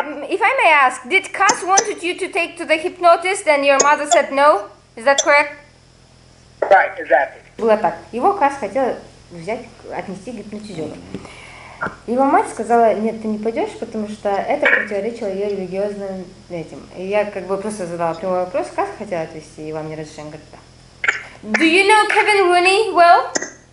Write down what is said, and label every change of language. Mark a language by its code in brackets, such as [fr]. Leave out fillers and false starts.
[en] If I may ask, did Cus wanted you to take to the hypnotist and your mother said no? Is that correct? Right, exactly. [ru] Было так. Его Кас хотел отнести к гипнотизеру. Его мать сказала, нет, ты не пойдешь, потому что это противоречило ее религиозным этим. И я как бы просто задала прямой вопрос, как хотела отвести, и вам не разрешили, говорит, да. [en] Do you know Kevin Rooney well?